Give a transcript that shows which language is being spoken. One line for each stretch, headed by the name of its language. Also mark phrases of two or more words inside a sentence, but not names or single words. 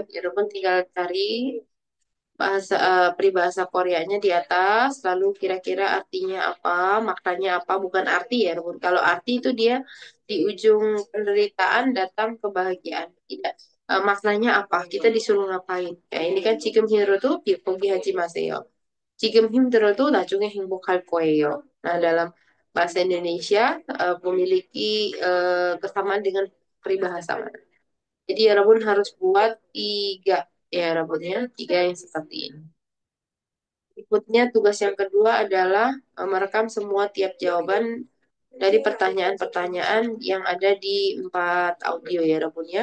Indonesian: Ya, Rebun tinggal cari peribahasa Koreanya di atas, lalu kira-kira artinya apa, maknanya apa, bukan arti ya, Rebun. Kalau arti itu dia di ujung penderitaan datang kebahagiaan. Tidak. Maknanya apa? Kita disuruh ngapain? Ya, ini kan
Korean: 지금 힘들어도 포기하지 마세요. 지금 힘들어도 나중에 행복할 거예요.
Indonesian: Nah, dalam bahasa Indonesia memiliki kesamaan dengan peribahasa. Jadi ya Rabun harus buat tiga ya Rabun ya, tiga yang seperti ini. Berikutnya tugas yang kedua adalah merekam semua tiap jawaban dari pertanyaan-pertanyaan yang ada di empat audio ya Rabun ya.